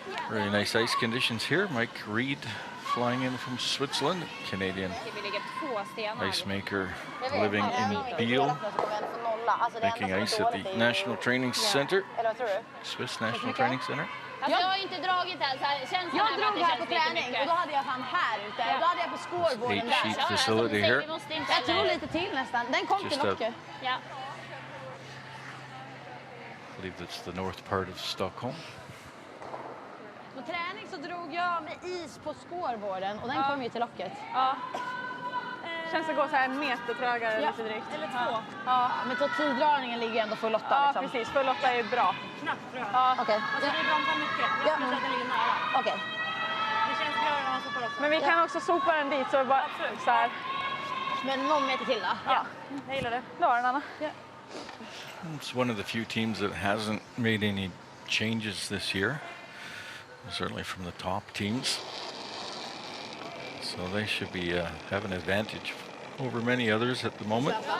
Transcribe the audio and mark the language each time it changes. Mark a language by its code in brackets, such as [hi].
[en] Really nice ice conditions here. Mike Reed flying in from Switzerland, Canadian ice maker living in Biel, making ice at the National Training Center, Swiss National Training Center. [sv] Jag har inte dragit än, jag drog här på träning och då hade jag fan här ute. Då hade jag på scoreboarden där. [en] 8-sheet facility here. [sv] Jag tror lite till nästan. Den kom till locket. Ja. [en] I believe that's the north part of Stockholm. [sv] På träning så drog jag med is på scoreboarden och den kom ju till locket. Ja. Känns att gå så här en meter trögare lite drygt. Eller 2. Ja, men tiddragningen ligger ändå full 8 ja, liksom. Precis. Full 8 är bra. Knappt tror jag. Ja, okej. Alltså vi bromsar mycket. Jag skulle säga att den ligger nära. Okej. Det känns bra när man sopar också. Men vi kan också sopa den dit så bara så här. Men någon meter till då? Ja, jag gillar det. Då har den Anna. Ja. [en] It's one of the few teams that hasn't made any changes this year, certainly from the top teams. So they should be have an advantage over many others at the moment.